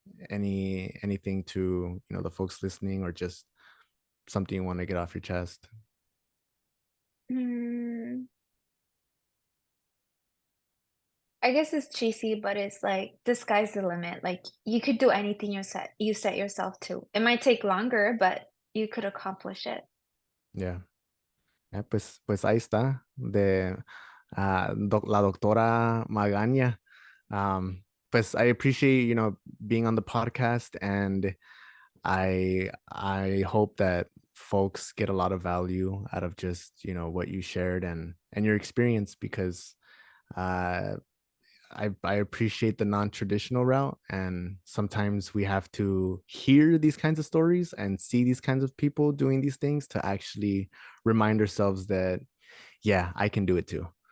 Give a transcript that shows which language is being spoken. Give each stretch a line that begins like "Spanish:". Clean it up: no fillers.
English: anything to, the folks listening, or just something you want to get off your chest? Mm, I guess it's cheesy, but it's like the sky's the limit. Like you could do anything you set yourself to. It might take longer, but you could accomplish it. Yeah.
Spanish: Pues ahí está, de la doctora Magaña.
English: Pues I appreciate, being on the podcast, and I hope that folks get a lot of value out of just, what you shared, and your experience, because uh I appreciate the non-traditional route, and sometimes we have to hear these kinds of stories and see these kinds of people doing these things to actually remind ourselves that, yeah, I can do it too.